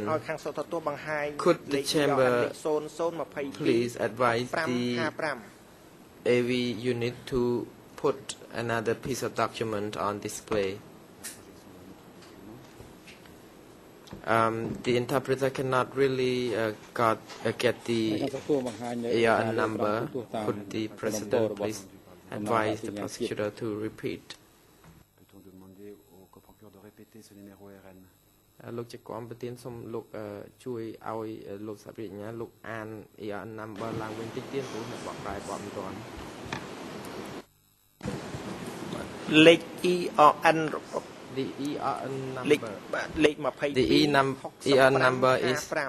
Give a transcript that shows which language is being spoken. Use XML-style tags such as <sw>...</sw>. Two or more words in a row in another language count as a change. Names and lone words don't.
<en>Could the chamber please advise the AV unit to put another piece of document on display? The interpreter cannot really get the ERN number. Could the President please advise the prosecutor to repeat?</en> <km>លោកជាគំប្រធានសូមលោកជួយឲ្យលោកសាភិញ្ញាលោកអាន</km> <en>ERN number</en> <km>ឡើងវិញតិចទៀតព្រោះអ្នកបកប្រែបកមិនទាន់</km> <en>លេខ ERN the ERN number the ERN number is</en>